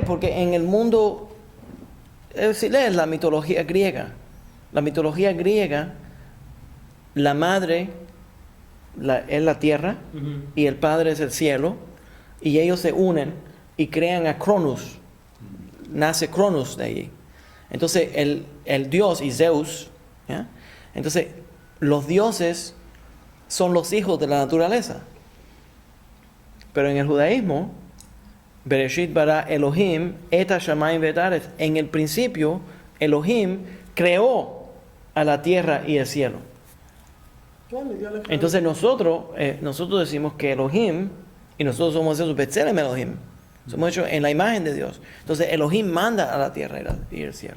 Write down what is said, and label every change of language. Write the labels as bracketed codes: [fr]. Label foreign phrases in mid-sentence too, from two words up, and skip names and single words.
[es] Porque en el mundo, si lees la mitología griega, la madre es la tierra y el padre es el cielo, y ellos se unen y crean a Cronos. Nace Cronos de allí. Entonces el dios y Zeus, ¿ya? Entonces los dioses son los hijos de la naturaleza. Pero en el judaísmo, [he] בראשית ברא אלהים את השמים ואת הארץ. [es] En el principio, Elohim creó a la tierra y el cielo. Entonces nosotros decimos que Elohim, y nosotros somos esos [he] בצלם אלהים, [es] somos hechos en la imagen de Dios. Entonces Elohim manda a la tierra y el cielo.